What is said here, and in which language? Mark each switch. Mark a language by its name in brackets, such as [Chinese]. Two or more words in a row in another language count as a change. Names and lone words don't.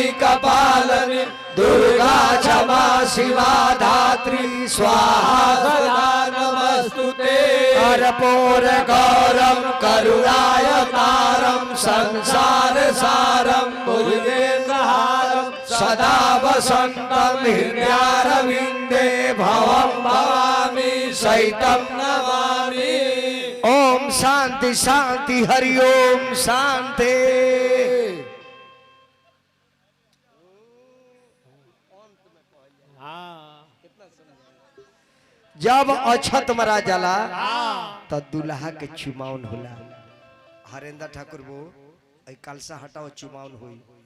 [Sanskrit] कपालिनी दुर्गा क्षमा शिवा धात्री स्वाहा सदा नमस्तुते कर्पूर गौरम करुणावतारम संसार सारम भुजगेन्द्रहारम सदा वसंतम हृदयारविंदे भवम भवामि सहितं नमामि ओम शांति शांति हरि ओम शांति [Bhojpuri] जब अछत मरा जाला तो दुल्हा के चुमाउन होला हरेंद्र ठाकुर वो कलसा हटाओ चुमाउन हुई